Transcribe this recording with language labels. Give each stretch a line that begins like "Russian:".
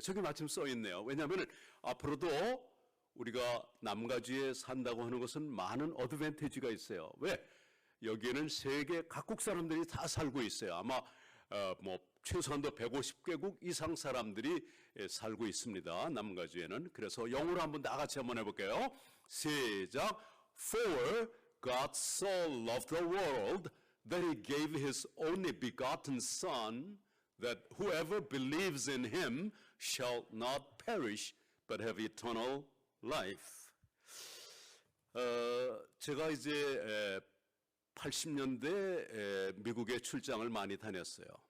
Korean: 저기 마침 써 있네요. 왜냐하면 앞으로도 우리가 남가주에 산다고 하는 것은 많은 어드밴티지가 있어요. 왜? 여기에는 세계 각국 사람들이 다 살고 있어요. 아마 뭐 최소한도 150개국 이상 사람들이 살고 있습니다. 남가주에는. 그래서 영어로 한번 다 같이 한번 해볼게요. 시작.
English: For God so loved the world that he gave his only begotten Son, that whoever believes in him shall not perish but have eternal life.
Korean: 제가 이제 80년대 미국에 출장을 많이 다녔어요.